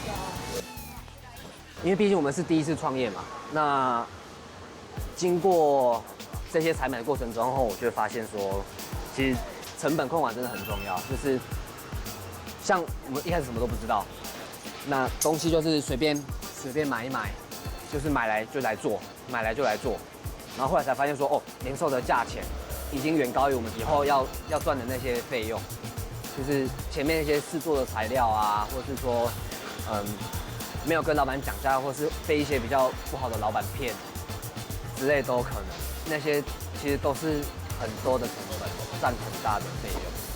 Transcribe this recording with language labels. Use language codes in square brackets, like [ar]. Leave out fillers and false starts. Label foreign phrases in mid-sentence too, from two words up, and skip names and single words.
[zh] 因為畢竟我們是第一次創業嘛，那經過這些採買的過程中後，我就會發現說，其實成本控管真的很重要。就是像我們一開始什麼都不知道。那東西就是隨便買一買，就是買來就來做，然後後來才發現說，哦，零售的價錢已經遠高於我們以後要賺的那些費用，就是前面那些試做的材料啊，或者是說，沒有跟老闆講價，或是被一些比較不好的老闆騙之類都有可能，那些其實都是很多的成本，佔很大的費用。